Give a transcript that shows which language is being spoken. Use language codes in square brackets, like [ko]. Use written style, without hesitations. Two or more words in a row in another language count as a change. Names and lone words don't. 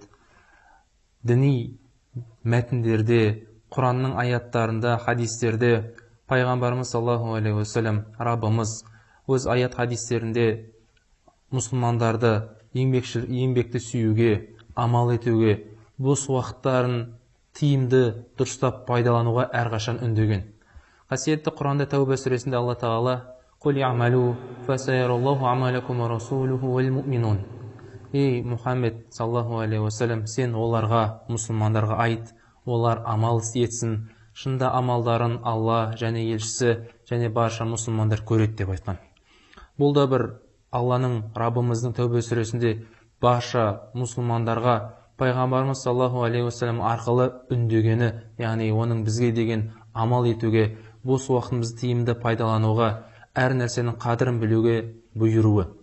[kk] Діни мәтіндерде, Құранның аяттарында, хадистерде пайғамбарымыз [ar] صلى الله عليه وسلم, [kk] Раббымыз өз аят хадистерінде мұсылмандарды еңбекті сүюге, амал етуге, бос уақыттарын тиімді дұрыстап пайдалануға әрқашан үндеген. Қасиетті Құранда Тәуба сүресінде Алла Тағала [ar] «قل اعملوا فسيرى الله عملكم ورسوله والمؤمنون». [kk] Ей Мұхаммед [ar] صلى الله عليه وسلم, [kk] сен оларға, мұсылмандарға айт, олар амал етсін, шында амалдарын Алла және елшісі және барша мұсылмандар көреді деп айтқан. Бұл да бір Алланың, Раббымыздың Тәуба сүресінде барша мұсылмандарға пайғамбарымыз [ar] صلى الله عليه وسلم [kk] арқылы үндегені, яғни оның бізге деген амал етуге, бос уақытымызды тиімді пайдалануға, әр нәрсенің қадірін білуге бұйыруы.